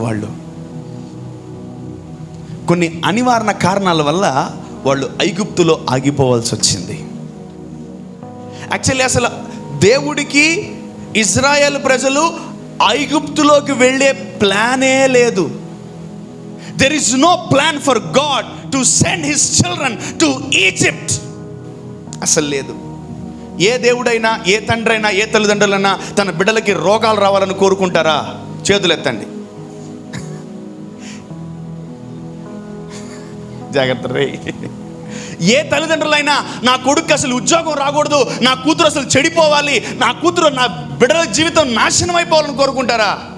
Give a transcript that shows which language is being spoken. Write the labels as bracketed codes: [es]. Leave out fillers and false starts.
[te] వాళ్ళు కొన్ని అనివార్య కారణాల వల్ల వాళ్ళు ఐగుప్తులో ఆగిపోవాల్సి వచ్చింది. యాక్చువల్లీ అసలు దేవుడికి ఇజ్రాయెల్ ప్రజలు ఐగుప్తులోకి వెళ్ళే ప్లానే లేదు. [en] There is no plan for God to send his children to Egypt. [te] అసలు లేదు. ఏ దేవుడైనా, ఏ తండ్రి అయినా, ఏ తల్లిదండ్రులైనా తన బిడ్డలకి రోగాలు రావాలని కోరుకుంటారా? చేతులు ఎత్తండి. జాగ్రత్త రే. ఏ తల్లిదండ్రులైనా నా కొడుకు అసలు ఉద్యోగం రాకూడదు, నా కూతురు అసలు చెడిపోవాలి, నా కూతురు, నా బిడ్డల జీవితం నాశనం అయిపోవాలని కోరుకుంటారా?